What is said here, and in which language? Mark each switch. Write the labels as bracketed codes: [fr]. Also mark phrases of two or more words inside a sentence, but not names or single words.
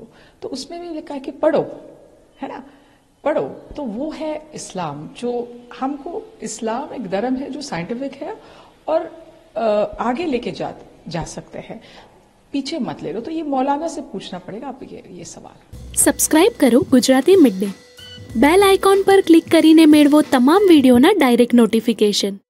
[ur] تو اس میں بھی لکھا ہے کہ پڑھو، ہے نا، پڑھو. تو وہ ہے اسلام. جو ہم کو اسلام ایک دھرم ہے جو سائنٹیفک ہے، اور آگے لے کے جا سکتے ہیں. پیچھے مت لے لو. تو یہ مولانا سے پوچھنا پڑے گا آپ یہ سوال. [gu] સબસ્ક્રાઇબ કરો ગુજરાતી મિડડે. [en] bell icon [gu] પર ક્લિક કરીને મેળવો તમામ વિડીયોના [en] direct notification.